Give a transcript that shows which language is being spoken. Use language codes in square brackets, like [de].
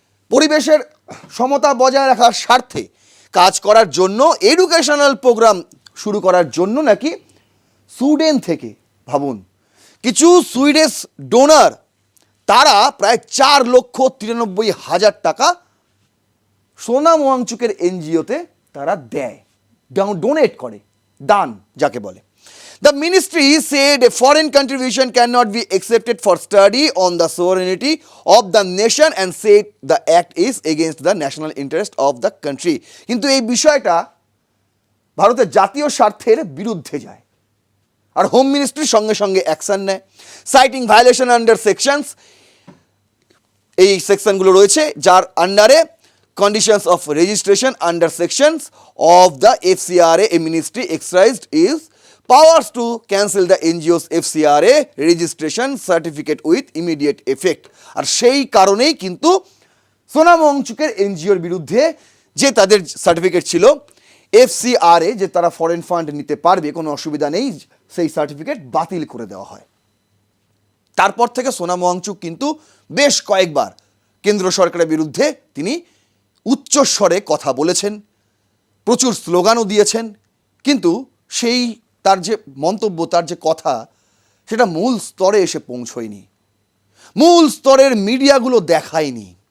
[bn] পরিবেশের সমতা বজায় রাখার স্বার্থে কাজ করার জন্য এডুকেশনাল প্রোগ্রাম শুরু করার জন্য নাকি সুইডেন থেকে, ভাবুন, কিছু সুইডিশ ডোনার তারা প্রায় 4,93,000 টাকা সোনাম ওয়াংচুকের NGO-তে তারা দেয়, ডোনেট করে, দান যাকে বলে। [en] The ministry said a foreign contribution cannot be accepted for study on the sovereignty of the nation and said the act is against the national interest of the country. [bn] কিন্তু এই বিষয়টা ভারতের জাতীয় স্বার্থের বিরুদ্ধে যায়, আর হোম মিনিস্ট্রির সঙ্গে সঙ্গে অ্যাকশন নেয়, [en] Citing violation under sections. [bn] এই সেকশনগুলো রয়েছে যার আন্ডারে [en] Conditions of registration under sections of the FCRA, a ministry exercised is powers to cancel the NGO's FCRA registration certificate with immediate effect. [bn] আর সেই কারণেই কিন্তু সোনাম ওয়াংচুকের NGOর বিরুদ্ধে যে তাদের সার্টিফিকেট ছিল FCRA, যে তারা ফরেন ফান্ড নিতে পারবে, কোনো অসুবিধা নেই, সেই সার্টিফিকেট বাতিল করে দেওয়া হয়। তারপর থেকে সোনাম ওয়াংচুক কিন্তু বেশ কয়েকবার কেন্দ্র সরকারের বিরুদ্ধে তিনি উচ্চস্বরে কথা বলেছেন, প্রচুর স্লোগানও দিয়েছেন, কিন্তু সেই তার যে মন্তব্য, তার যে কথা, সেটা মূল স্তরে এসে পৌঁছয়নি, মূল স্তরের মিডিয়াগুলো দেখায়নি।